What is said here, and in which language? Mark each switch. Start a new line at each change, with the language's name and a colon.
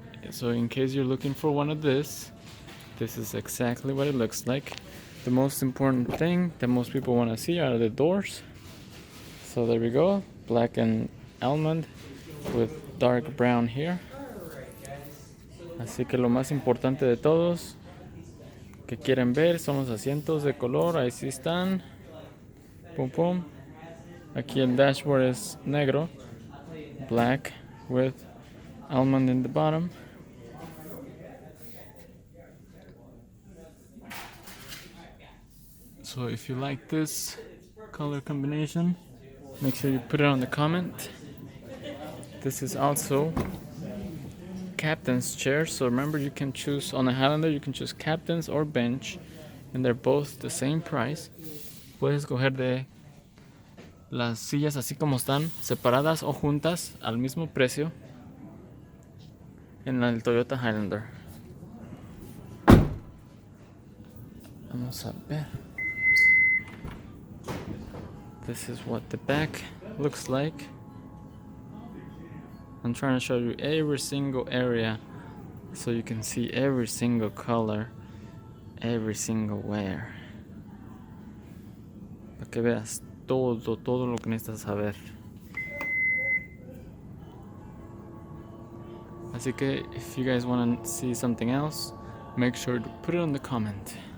English: So in case you're looking for one of this is exactly what it looks like. The most important thing that most people want to see are the doors. So there we go, black and almond with dark brown here.
Spanish: Así que lo más importante de todos que quieren ver son los asientos de color. Ahí sí están. Pum pum. Aquí el dashboard es negro,
English: black with almond in the bottom. So if you like this color combination, make sure you put it on the comment. This is also captain's chair, so remember you can choose on a Highlander, you can choose captain's or bench, and they're both the same price.
Spanish: Puedes escoger de las sillas así como están, separadas o juntas al mismo precio en el Toyota Highlander. Vamos a ver.
English: This is what the back looks like. I'm trying to show you every single area so you can see every single color, every single wear.
Spanish: Para que veas todo lo que necesitas saber. Así que
English: if you guys want to see something else, make sure to put it in the comment.